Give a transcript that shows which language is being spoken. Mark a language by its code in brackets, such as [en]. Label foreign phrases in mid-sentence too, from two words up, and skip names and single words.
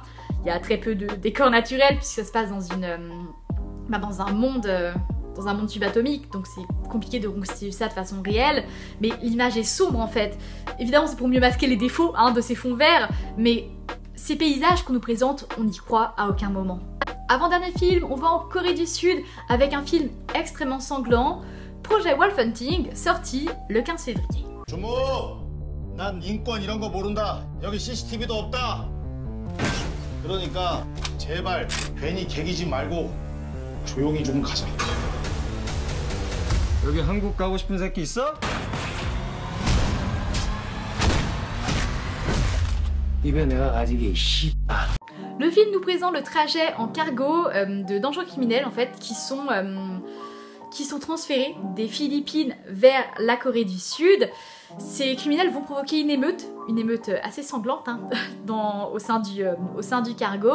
[fr] Il y a très peu de décors naturels puisque ça se passe dans un monde dans un monde subatomique, donc c'est compliqué de reconstituer ça de façon réelle, mais l'image est sombre en fait. Évidemment c'est pour mieux masquer les défauts de ces fonds verts, mais ces paysages qu'on nous présente, on n'y croit à aucun moment. Avant-dernier film, on va en Corée du Sud avec un film extrêmement sanglant, Projet Wolf Hunting, sorti le 15 février. [ko] 주모, 난 인권 이런 거 모른다. 여기 CCTV도 없다. 그러니까 제발 괜히 개기지 말고 조용히 좀 가자. 여기 한국 가고 싶은 새끼 있어? 입에 내가 가지게 씨. [fr] Le film nous présente le trajet en cargo de dangereux criminels en fait qui sont transférés des Philippines vers la Corée du Sud. Ces criminels vont provoquer une émeute assez sanglante au sein du cargo.